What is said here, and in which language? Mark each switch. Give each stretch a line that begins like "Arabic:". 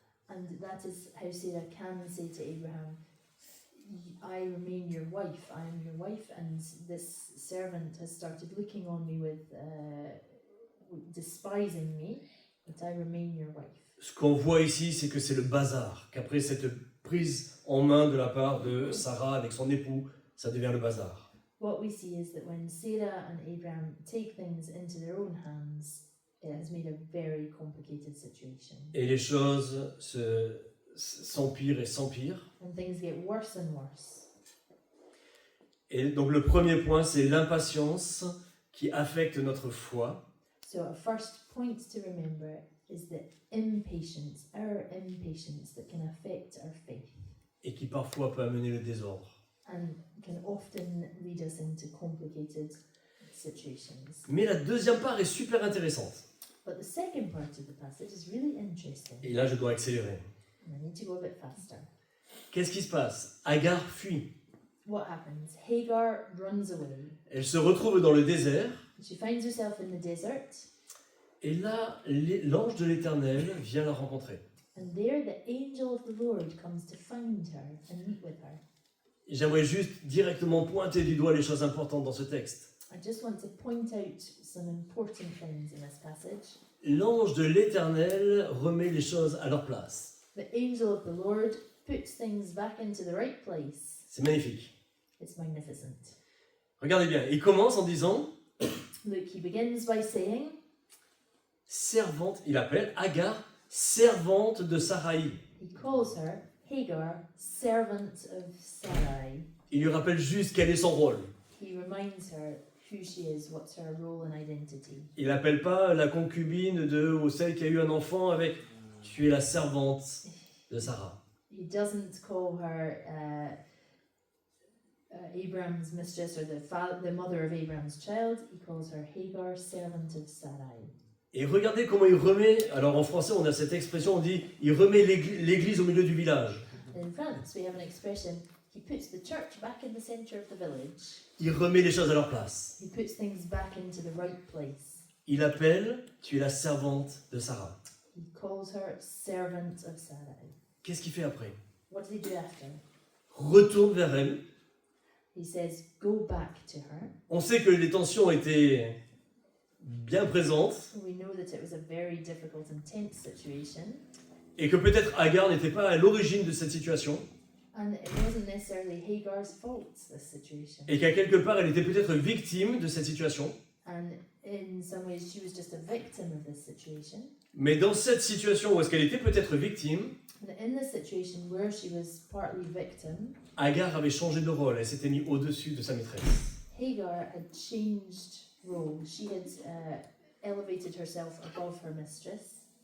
English: And that is how Sarah can say to Abraham, I remain your wife, I am your wife, and this servant has started looking on me with despising me, but I remain your wife.
French: Ce qu'on voit ici, c'est que c'est le bazar, qu'après cette prise en main de la part de Sarah avec son époux, ça devient le bazar.
English: What we see is that when Sarah and Abraham take things into their own hands, it has made a very complicated situation.
French: Et les choses s'empirent et s'empirent.
English: And things get worse and worse.
French: Et donc le premier point, c'est l'impatience qui affecte notre foi.
English: So a first point to remember is the impatience, our impatience that can affect our faith
French: Et qui parfois peut amener le désordre.
English: and can often lead us into complicated situations.
French: Mais la deuxième part est super intéressante.
English: But the second part of the passage is really interesting.
French: Et là, je dois accélérer.
English: And I need to go a bit faster.
French: Qu'est-ce qui se passe? Agar fuit.
English: What happens? Hagar runs away.
French: Elle se retrouve dans le désert.
English: She finds herself in the desert,
French: Et là, l'ange de l'Éternel vient la rencontrer.
English: and there the angel of the Lord comes to find her and meet with her.
French: J'aimerais juste directement pointer du doigt les choses importantes dans ce texte.
English: I just want to point out some important things in this passage.
French: L'ange de l'Éternel remet les choses à leur place.
English: The angel of the Lord puts things back into the right place.
French: C'est magnifique.
English: It's magnificent.
French: Regardez bien, il commence en disant
English: Look, he begins by saying,
French: servante, il appelle Agar servante de Sarai.
English: he calls her Hagar, servant of Sarai.
French: Il lui rappelle juste quel est son rôle.
English: He reminds her who she is, what's her role and identity.
French: Il n'appelle pas la concubine ou celle qui a eu un enfant avec tu es la servante de Sarah.
English: He doesn't call her Abraham's mistress or the mother of Abraham's child. He calls her Hagar, servant of Sarai.
French: Et regardez comment il remet, alors en français on a cette expression, on dit il remet l'église au milieu du village.
English: In France, we have an expression, he puts the church back in the center of the village.
French: Il remet les choses à leur place.
English: He puts things back into the right place.
French: Il appelle tu es la servante de Sarah.
English: He calls her servant of Sarai.
French: Qu'est-ce qu'il fait après?
English: What does he do after?
French: Retourne vers elle.
English: He says, go back to her.
French: On sait que les tensions étaient bien présentes
English: We know that it was a very difficult and tense situation,
French: et que peut-être Agar n'était pas à l'origine de cette situation
English: and it wasn't necessarily Hagar's fault, this situation.
French: et qu'à quelque part elle était peut-être victime de cette situation.
English: And in some ways, she was just a victim of this situation.
French: Mais dans cette situation où est-ce qu'elle était peut-être victime,
English: And in this situation where she was partly victim,
French: Agar avait changé de rôle, elle s'était mise au-dessus de sa maîtresse.
English: Hagar had changed role. She had elevated herself above her mistress,